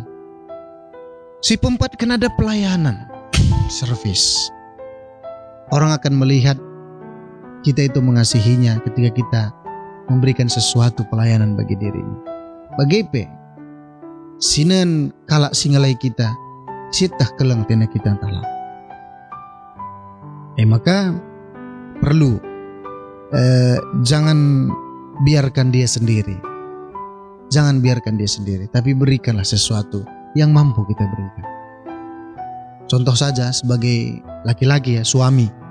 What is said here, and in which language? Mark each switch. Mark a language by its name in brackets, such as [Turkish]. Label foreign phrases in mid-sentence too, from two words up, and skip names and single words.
[Indonesian] Si keempat kan ada pelayanan, service. Orang akan melihat kita itu mengasihinya ketika kita memberikan sesuatu pelayanan bagi dirinya. [Batak Karo] Bagaimana? Sinan kalak singalai kita, sitah kelang tena kita entahlah. [Indonesian] Maka perlu jangan biarkan dia sendiri. Jangan biarkan dia sendiri, tapi berikanlah sesuatu yang mampu kita berikan. Contoh saja sebagai laki-laki ya, suami.